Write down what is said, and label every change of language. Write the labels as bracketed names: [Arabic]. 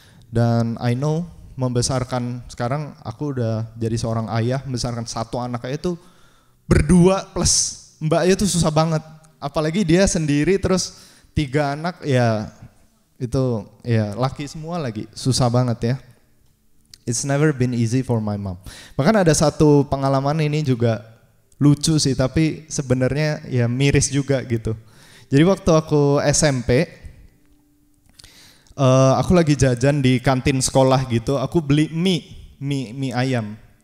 [Indonesian] Dan [English] I know [Indonesian] membesarkan, sekarang aku udah jadi seorang ayah, membesarkan 1 anak itu berdua plus mbaknya itu susah banget. Apalagi dia sendiri terus 3 anak, ya itu ya laki semua lagi, susah banget ya. [English] It's never been easy for my mom. [Indonesian] Bahkan ada satu pengalaman ini juga lucu sih, tapi sebenarnya ya miris juga gitu. Jadi waktu aku SMP, aku lagi jajan di kantin sekolah gitu, aku beli mie ayam.